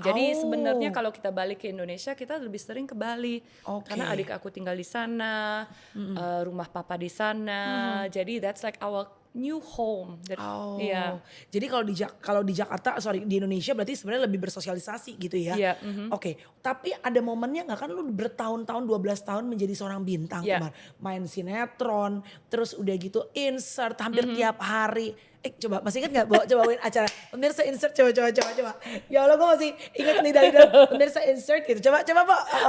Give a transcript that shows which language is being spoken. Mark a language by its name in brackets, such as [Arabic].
[Indonesian] Jadi sebenarnya kalau kita balik ke Indonesia, kita lebih sering ke Bali. Oke. Karena adik aku tinggal di sana, rumah papa di sana. Jadi [English] that's like our new home. Oh, [Indonesian] Iya. jadi kalau di Jakarta, di Indonesia berarti sebenarnya lebih bersosialisasi gitu ya? Iya, Oke, tapi ada momennya nggak kan lu bertahun-tahun 12 tahun menjadi seorang bintang Iya. kemarin, main sinetron, terus udah gitu insert hampir tiap hari. Coba masih inget nggak cobain acara pemirsa insert coba. Ya Allah gue masih inget lidah pemirsa insert gitu. Coba Pak.